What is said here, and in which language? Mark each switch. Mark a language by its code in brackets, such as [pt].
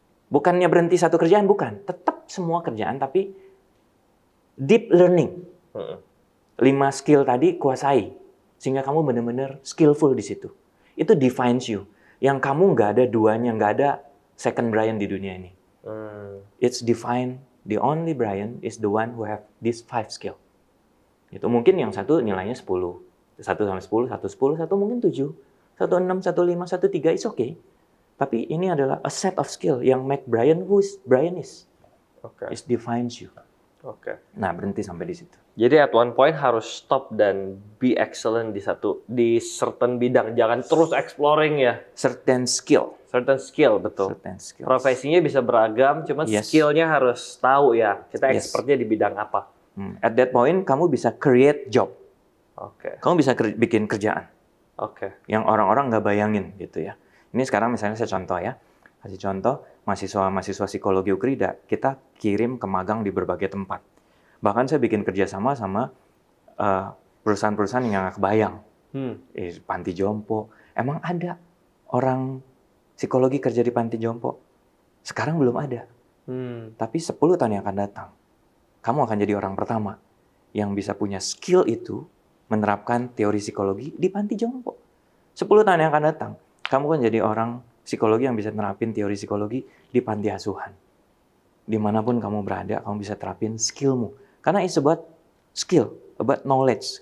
[id] Bukannya berhenti satu kerjaan, bukan. Tetap semua kerjaan, tapi deep learning. 5 skill tadi kuasai. Sehingga kamu benar-benar skillful di situ. [en] Itu defines you. [id] Yang kamu nggak ada duanya, nggak ada second Brian di dunia ini. [en] It's defined, the only Brian is the one who have these 5 skill. [id] Itu mungkin yang satu nilainya 10. 1 sampai 10, 1 10, 1 mungkin 7. 1 6, 1 5, 1 3, [en] it's okay. [id] Tapi ini adalah [en] a set of skill [id] yang [en] make Brian who Brian is. It defines you. [id] Nah, berhenti sampai di situ. [en] Jadi at one point [id] harus [en] stop dan be excellent di certain bidang. [id] Jangan terus exploring ya. [en] Certain skill, [id] betul. [en] Certain skills. [id] Profesinya bisa beragam, cuma skillnya harus tahu ya. Kita expertnya di bidang apa. [en] At that point, [id] kamu bisa [en] create job. [id] Kamu bisa bikin kerjaan. Yang orang-orang nggak bayangin gitu ya. Ini sekarang misalnya saya contoh ya. Kasih contoh, mahasiswa psikologi Ukrida, kita kirim ke magang di berbagai tempat. Bahkan saya bikin kerjasama sama perusahaan-perusahaan yang nggak kebayang. Panti jompo. Emang ada orang psikologi kerja di panti jompo? Sekarang belum ada. Tapi 10 tahun yang akan datang, kamu akan jadi orang pertama yang bisa punya skill itu menerapkan teori psikologi di panti jompo. 10 tahun yang akan datang, kamu kan jadi orang psikologi yang bisa terapin teori psikologi di panti asuhan. Dimanapun kamu berada, kamu bisa terapin skillmu. Karena [en] it's about skill, about knowledge.